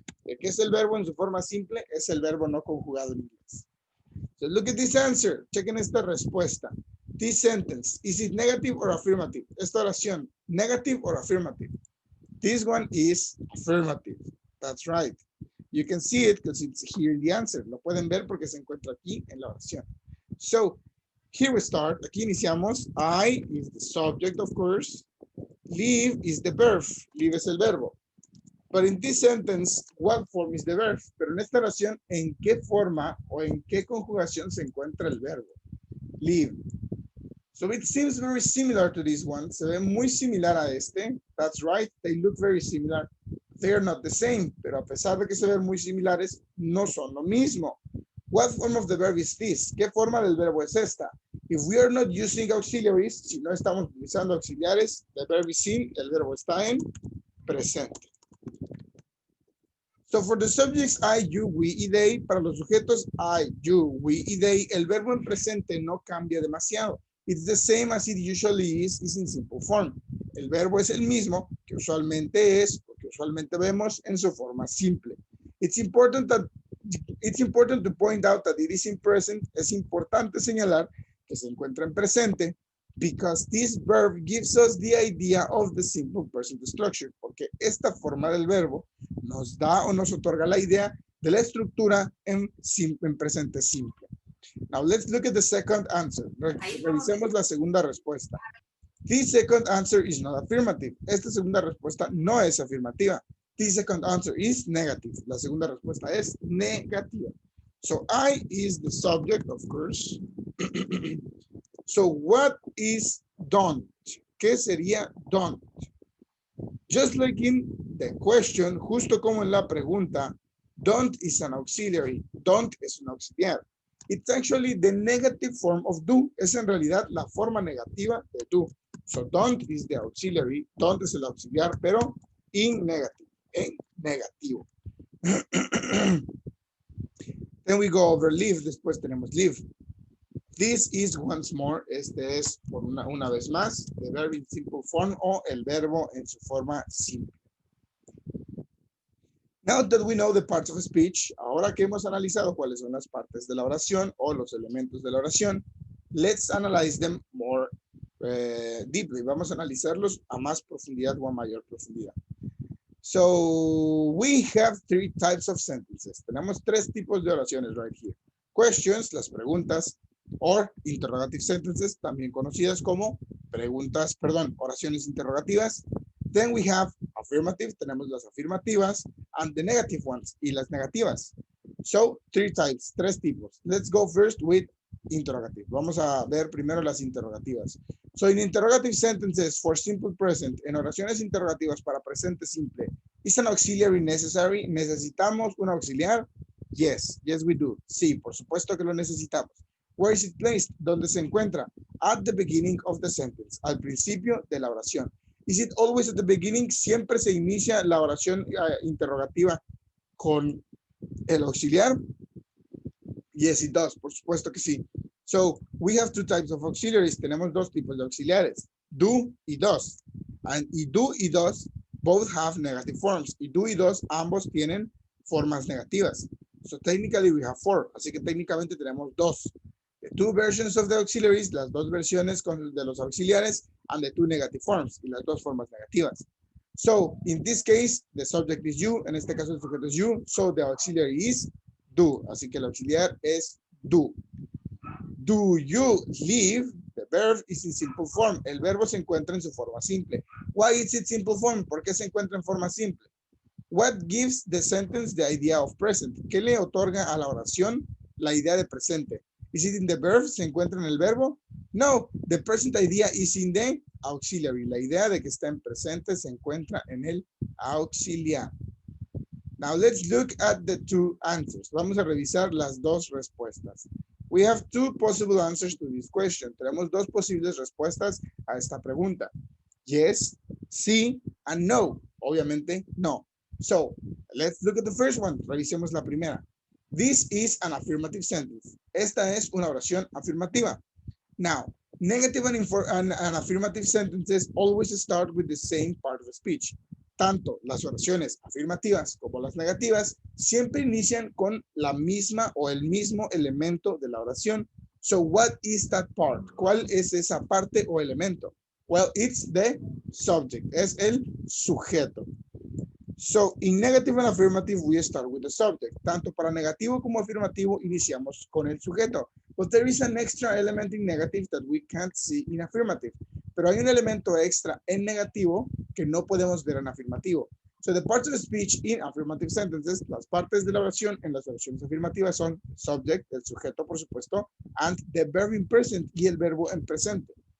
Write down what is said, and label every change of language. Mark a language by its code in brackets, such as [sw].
[es] ¿Qué es el verbo en su forma simple? Es el verbo no conjugado en inglés. [en] So look at this answer. [es] Chequen esta respuesta. [en] This sentence, is it negative or affirmative? [es] Esta oración, [en] negative or affirmative? This one is affirmative. That's right. You can see it because it's here in the answer. [es] Lo pueden ver porque se encuentra aquí en la oración. [en] So, here we start. [es] Aquí iniciamos. [en] I is the subject, of course. Live is the verb. Live [es] es el verbo. [en] But in this sentence, what form is the verb? [es] Pero en esta oración, ¿en qué forma o en qué conjugación se encuentra el verbo? [en] Live. So it seems very similar to this one. [es] Se ve muy similar a este. [en] That's right. They look very similar. They are not the same. [es] Pero a pesar de que se ven muy similares, no son lo mismo. [en] What form of the verb is this? [es] ¿Qué forma del verbo es esta? [en] If we are not using auxiliaries, [es] si no estamos utilizando auxiliares, [en] the verb is in, [es] el verbo está en presente. [en] So for the subjects [es] I, you, we y they, para los sujetos I, you, we y they, el verbo en presente no cambia demasiado. [en] It's the same as it usually is in simple form. [es] El verbo es el mismo que usualmente es, o que usualmente vemos en su forma simple. [en] It's important to point out that it is in present. [es] Es importante señalar que se encuentra en presente [en] because this verb gives us the idea of the simple present structure. [es] Porque esta forma del verbo nos da o nos otorga la idea de la estructura en presente simple. [en] Now let's look at the second answer. [es] Revisemos la segunda respuesta. [en] This second answer is not affirmative. [es] Esta segunda respuesta no es afirmativa. [en] This second answer is negative. [es] La segunda respuesta es negativa. [en] So I is the subject, of course. So what is don't? [es] ¿Qué sería [en] don't? Just like in the question, [es] justo como en la pregunta, [en] don't is an auxiliary. [es] Don't es un auxiliar. [en] It's actually the negative form of do. [es] Es en realidad la forma negativa de do. [en] So don't is the auxiliary. [es] Don't es el auxiliar, pero [en] in negative. [es] En negativo. [en] Then we go over live. [es] Después tenemos [en] live. This is once more. [es] Este es por una vez más [en] the verb in simple form [es] o el verbo en su forma simple. [en] Now that we know the parts of speech, [es] ahora que hemos analizado cuáles son las partes de la oración o los elementos de la oración, [en] let's analyze them more deeply. [es] Vamos a analizarlos a más profundidad o a mayor profundidad. [en] So we have three types of sentences. [es] Tenemos tres tipos de oraciones [en] right here. [es] Questions, las preguntas, [en] or interrogative sentences, [es] también conocidas como oraciones interrogativas. [en] Then we have affirmative, [es] tenemos las afirmativas, [en] and the negative ones, [es] y las negativas. [en] So, three types, [es] tres tipos. [en] Let's go first with interrogative. [es] Vamos a ver primero las interrogativas. [en] So, in interrogative sentences for simple present, [es] en oraciones interrogativas para presente simple, [en] is an auxiliary necessary? [es] ¿Necesitamos un auxiliar? [en] Yes, yes we do. [es] Sí, por supuesto que lo necesitamos. [en] Where is it placed? [es] ¿Dónde se encuentra? [en] At the beginning of the sentence, [es] al principio de la oración. [en] Is it always at the beginning? [es] Siempre se inicia la oración interrogativa con el auxiliar. [en] Yes, it does. [es] Por supuesto que sí. [en] So, we have two types of auxiliaries. [es] Tenemos dos tipos de auxiliares. [en] Do y does. And do y does both have negative forms. [es] Y do y does ambos tienen formas negativas. [en] So, technically we have four. [es] Así que técnicamente tenemos dos. [en] The two versions of the auxiliaries, [es] las dos versiones de los auxiliares, [en] and the two negative forms, [es] y las dos formas negativas. [en] So, in this case, the subject is you, [es] en este caso el sujeto es [en] you, so the auxiliary is do, [es] así que el auxiliar es [en] do. Do you live? The verb is in simple form, [es] el verbo se encuentra en su forma simple. [en] Why is it simple form? [es] ¿Por qué se encuentra en forma simple? [en] What gives the sentence the idea of present? [es] ¿Qué le otorga a la oración la idea de presente? [en] Is it in the verb? [es] ¿Se encuentra en el verbo? [en] No, the present idea is in the auxiliary. [es] La idea de que está en presente se encuentra en el auxiliar. [en] Now let's look at the two answers. [es] Vamos a revisar las dos respuestas. [en] We have two possible answers to this question. [es] Tenemos dos posibles respuestas a esta pregunta. [en] Yes, sí, and no. Obviamente, no. So, let's look at the first one. [es] Revisemos la primera. [en] This is an affirmative sentence. [es] Esta es una oración afirmativa. [en] Now, negative and affirmative sentences always start with the same part of the speech. [es] Tanto las oraciones afirmativas como las negativas siempre inician con la misma o el mismo elemento de la oración. [en] So, what is that part? [es] ¿Cuál es esa parte o elemento? [en] Well, it's the subject. [es] Es el sujeto. [en] So, in negative and affirmative, we start with the subject. [es] Tanto para negativo como afirmativo, iniciamos con el sujeto. [en] But there is an extra element in negative that we can't see in affirmative. [es] Pero hay un elemento extra en negativo que no podemos ver en afirmativo. [en] So, the parts of the speech in affirmative sentences, [es] las partes de la oración en las oraciones afirmativas son subject, el sujeto, por supuesto, [en] and the verb in present [es] y el verbo en presente.